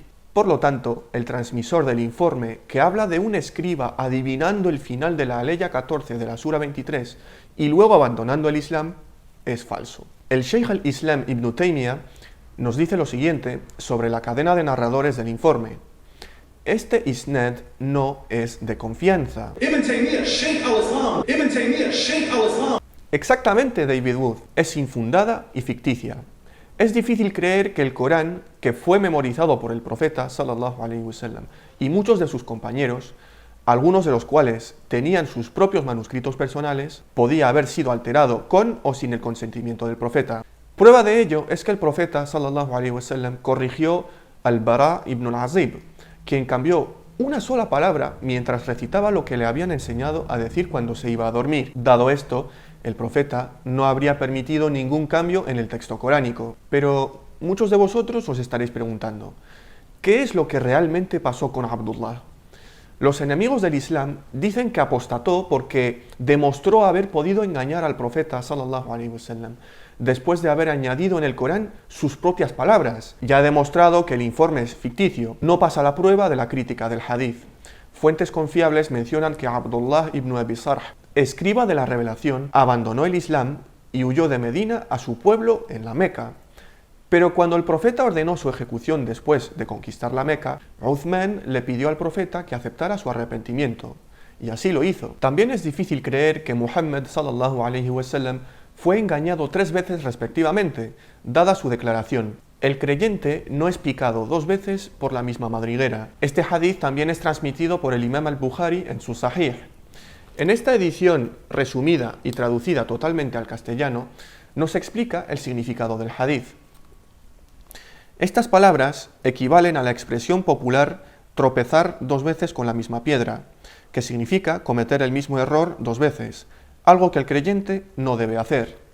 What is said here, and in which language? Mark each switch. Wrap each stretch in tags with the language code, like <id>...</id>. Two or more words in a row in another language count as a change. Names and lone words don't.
<es>Por lo tanto, el transmisor del informe que habla de un escriba adivinando el final de la aleya 14 de la sura 23 y luego abandonando el Islam es falso. El Sheikh al-Islam Ibn Taymiyyah nos dice lo siguiente sobre la cadena de narradores del informe. Este isnad no es de confianza. Ibn Taymiyyah, Sheikh al-Islam. Ibn Taymiyyah, Sheikh al-Islam. Exactamente, David Wood, es infundada y ficticia. Es difícil creer que el Corán, que fue memorizado por el profeta</es> <ar>صلى الله عليه وسلم</ar> <es>y muchos de sus compañeros, algunos de los cuales tenían sus propios manuscritos personales, podía haber sido alterado con o sin el consentimiento del profeta. Prueba de ello es que el profeta</es> <ar>صلى الله عليه وسلم</ar> <es>corrigió al Bara ibn al-Azib, quien cambió una sola palabra mientras recitaba lo que le habían enseñado a decir cuando se iba a dormir. Dado esto, el profeta no habría permitido ningún cambio en el texto coránico. Pero muchos de vosotros os estaréis preguntando, ¿qué es lo que realmente pasó con Abdullah? Los enemigos del Islam dicen que apostató porque demostró haber podido engañar al profeta</es> <ar>صلى الله عليه وسلم</ar> <es>después de haber añadido en el Corán sus propias palabras. Ya ha demostrado que el informe es ficticio, no pasa la prueba de la crítica del hadith. Fuentes confiables mencionan que Abdullah ibn Abi Sarh, escriba de la revelación, abandonó el Islam y huyó de Medina a su pueblo en la Meca. Pero cuando el profeta ordenó su ejecución después de conquistar la Meca, Uthman le pidió al profeta que aceptara su arrepentimiento, y así lo hizo. También es difícil creer que Muhammad</es> <ar>صلى الله عليه وسلم</ar> <es>fue engañado 3 veces respectivamente, dada su declaración. El creyente no es picado 2 veces por la misma madriguera. Este hadith también es transmitido por el Imam al-Bukhari en su Sahih. En esta edición resumida y traducida totalmente al castellano, nos explica el significado del hadith. Estas palabras equivalen a la expresión popular tropezar 2 veces con la misma piedra, que significa cometer el mismo error 2 veces, algo que el creyente no debe hacer.</es>